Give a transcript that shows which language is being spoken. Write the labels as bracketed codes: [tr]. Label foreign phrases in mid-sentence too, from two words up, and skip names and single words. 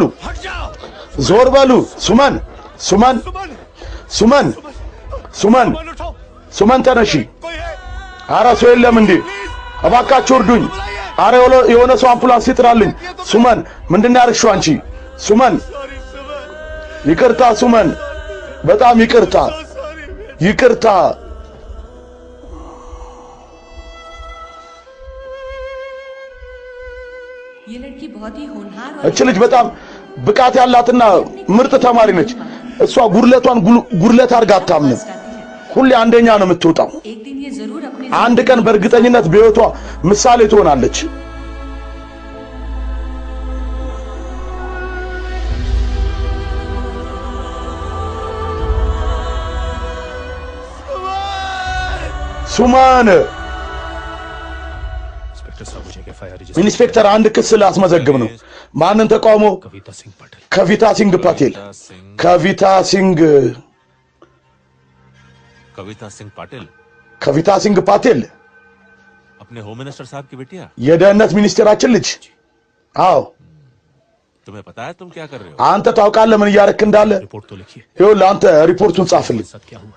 [hi] हट जाओ [am] ሱማን [hi] मन उठो [am] ሱማን ተነሺ [hi] कोई है [am] ኧረ ሰው የለም እንዴ እባካችሁ እርዱኝ አረ የሆነ ሰው አምቡላንስ ይጥራልኝ ሱመን ምንድነው ያርሽው አንቺ ሱመን ይቅርታ ሱመን በጣም ይቅርታ [hi] ये लड़की बहुत ही होनहार [am] እቺ ልጅ በጣም ብቃት ያላትና ምርጥ ተማሪ ነች እሷ ጉርለት አርጋ አታምንም ሁሌ አንደኛ ነው የምትወጣው [hi] एक दिन ये जरूर अपने [am] አንድ ቀን በእርግጠኝነት በህይወቷ ምሳሌ ትሆናለች ሱማን [hi] इंस्पेक्टर साहब मुझे [en] FIR register [am] ኢንስፔክተር አንድ ክስ ላስመዘግብ ነው ማንን ተቃውሞ [hi] कविता सिंह पटेल [am] ከቪታ ሲንግ ፓቴል [hi] अपने होम मिनिस्टर साहब की बेटिया [am] የደህንነት ሚኒስቴራችን ልጅ አዎ [hi] तुम्हें पता है तुम क्या कर रहे हो [am] አንተ ታውቃለህ ምን እያረክ እንዳለ [hi] रिपोर्ट तो लिखिए [am] ይኸውልህ አንተ ሪፖርቱን ጻፍልኝ [hi] साथ क्या हुआ है